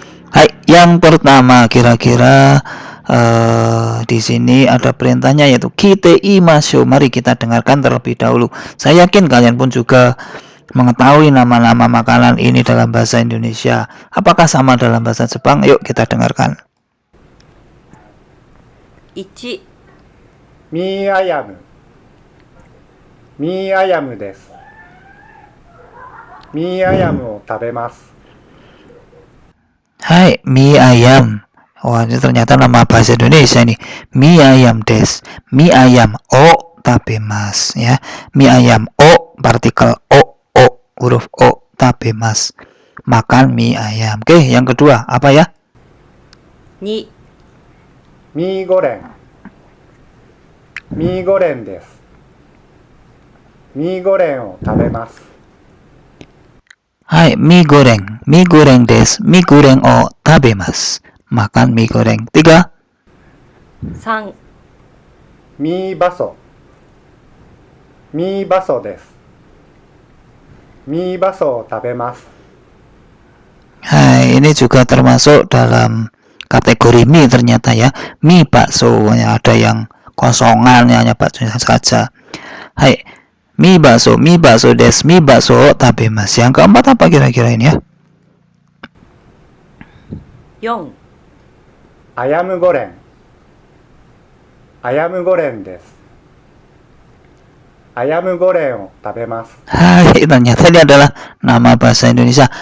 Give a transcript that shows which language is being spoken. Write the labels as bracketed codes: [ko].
[id] Hai, yang pertama kira-kira di sini ada perintahnya yaitu kite imasho. Mari kita dengarkan terlebih dahulu. Saya yakin kalian pun juga mengetahui nama-nama makanan ini dalam bahasa Indonesia. Apakah sama dalam bahasa Jepang? Yuk kita dengarkan. [ja] 1、ミーアヤムミーアヤムです。ミーアヤムを食べます。 [id] Hai, mie ayam. Wah, ini ternyata nama bahasa Indonesia nih. Mie ayam des. Mie ayam. Oh, tabemas ya. Mie ayam o, partikel o, huruf o, tabemas. Makan mie ayam. Oke, yang kedua apa ya? [ja] 2、ミーゴレンミーゴレンです。ミーゴレンを食べます。 [id] Hai, mie goreng. Mie goreng des. [ja] Mie goreng o tabemas. [id] Makan mie goreng. 3. [ja] 3、ミーバソミーバソです。ミーバソを食べます。 [id] Hai, ini juga termasuk dalam kategori mie ternyata ya. Mie bakso, ya, ada yang kosongan ya, hanya bakso saja. Hai, [ja] mie bakso des, mie bakso tabemas. [id] Yang keempat apa kira-kira ini ya? [ja] 4、アヤムゴレンアヤムゴレンです。アヤムゴレンを食べます。 [id] Hai, ternyata ini adalah nama bahasa Indonesia.